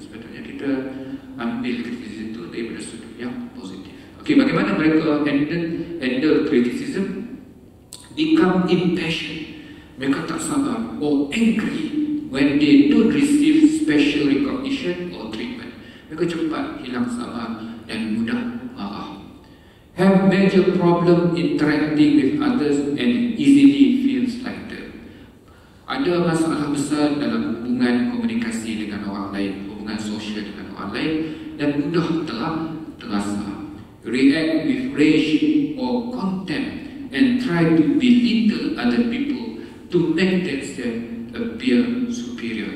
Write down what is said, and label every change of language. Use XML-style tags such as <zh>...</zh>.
<ms>Sebetulnya kita ambil kritisisme itu daripada sudut yang positif. Okey, bagaimana mereka</ms> <en>handle criticism? Become impatient.</en> <ms>Mereka tak sabar</ms> <en>or angry when they don't receive special recognition or treatment.</en> <ms>Mereka cepat hilang sabar dan mudah marah.</ms> <en>Have major problem interacting with others and easily feels like them.</en> <ms>Ada masalah besar dalam hubungan komunikasi dengan orang lain, hubungan sosial dengan orang lain, dan mudah terasa.</ms> <en>React with rage or contempt and try to belittle other people to make themselves appear superior.</en>